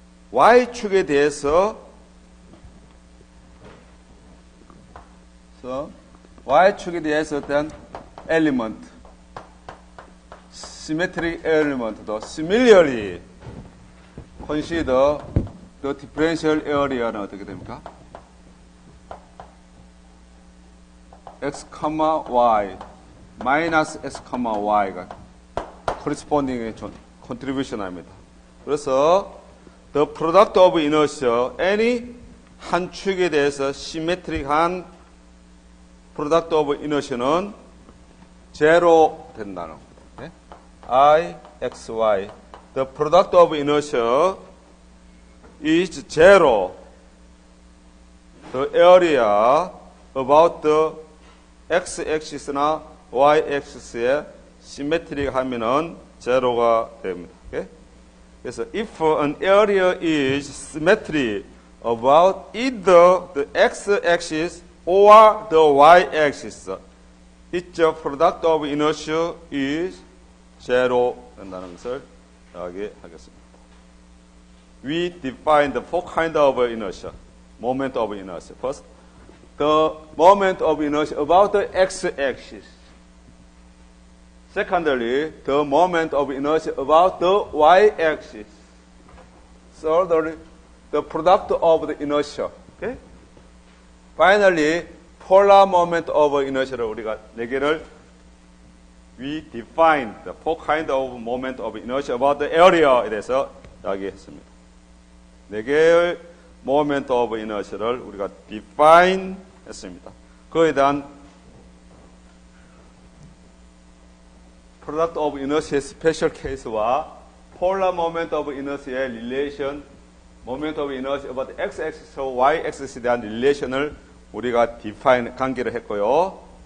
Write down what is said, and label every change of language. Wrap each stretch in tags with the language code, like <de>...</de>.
<ko>Y축에 대해서 Y축에 대해서 어떤 element symmetric element도 similarly consider the differential area 는 어떻게 됩니까? x, y 마이너스 x, y가 corresponding contribution 합니다. 그래서 the product of inertia any 한 축에 대해서 시메트릭한 product of inertia는 제로 된다는 거예요. I, X, Y.</ko> <en>The product of inertia is zero.</en> <ko>The area about the x-axis나 y-axis에 시메트릭 하면은 제로가 됩니다.</ko> <en>Okay? 그래서 if an area is symmetric about either the x-axis or the y-axis, its product of inertia is zero 된다는 것을 이야기하겠습니다. We define the four kinds of inertia. Moment of inertia. First, the moment of inertia about the x-axis. Secondly, the moment of inertia about the y-axis. Thirdly, the product of the inertia. Okay? Finally, polar moment of inertia를 우리가 네 개를 we define the four kinds of moment of inertia about the area 에 대해서 이야기했습니다.</en> <ko>네 개의 moment of inertia를 우리가 define 했습니다. 그에 대한 product of inertia의 special case와 polar moment of inertia의 relation, moment of inertia about the x-axis와 y-axis에 대한 relation을 우리가 define, 관계를 했고요.</ko>